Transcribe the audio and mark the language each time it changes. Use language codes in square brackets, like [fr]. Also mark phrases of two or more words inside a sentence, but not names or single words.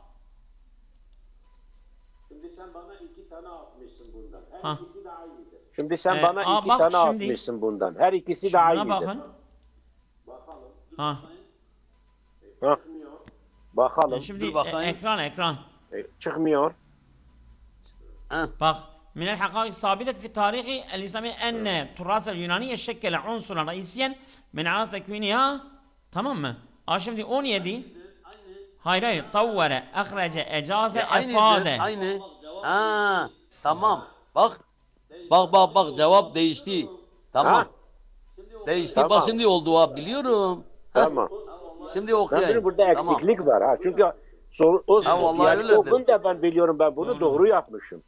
[tr] Şimdi sen bana 2 tane atmışsın bundan. Her Ha. ikisi de aynıdır. Şimdi sen Ee, bana 2 bak tane şimdi- atmışsın bundan. Her ikisi de Şuna aynıdır. bakın. Ha. Ha. Bakalım. Şimdi Dur bakayım. ekran. Çıkmıyor. bak. [ar] من الحقائق الثابتة في التاريخ الإسلامي أن التراث اليوناني يشكل عنصرا رئيسيا من عناصر تكوينها. [tr] tamam mı? Şimdi 17 hayır [ar] طور أخرج أجاز أفاد. [tr] Aynı. Ha, tamam. Bak cevap değişti. Tamam. Ha. Değişti. Tamam. Bak şimdi oldu ha biliyorum. Tamam. Şimdi Ben okuyayım. biliyorum burada Tamam. eksiklik var ha. Çünkü Ha, vallahi yani öyledir. o gün de ben biliyorum ben bunu doğru yapmışım.